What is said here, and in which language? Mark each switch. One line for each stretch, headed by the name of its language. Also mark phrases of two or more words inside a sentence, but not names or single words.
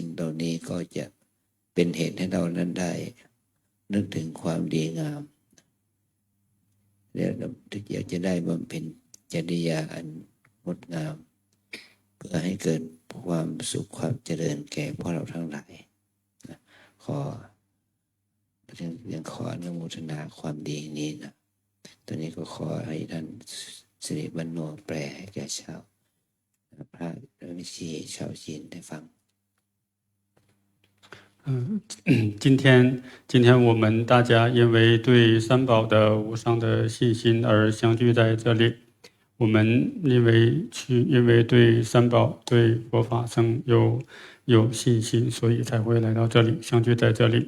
Thai: เหล่านี้ก็จะเป็นเหตุให้เรานั้นได้นึกถึงความดีงามแล้วอยากจะได้บำเพ็ญจริยาอันงดงามเพื่อให้เกิดความสุขความเจริญแก่พวกเราทั้งหลายขอยังขออนุโมทนาความดีนี้นะตอนนี้ก็ขอให้ท่านสิริบรรโนแปลให้แก่ชาวพระวิชีชาวจีนได้ฟัง
Chinese: 今天我们大家因为对三宝的无上的信心而相聚在这里。我们因为对三宝、对佛法僧有信心，所以才会来到这里，相聚在这里。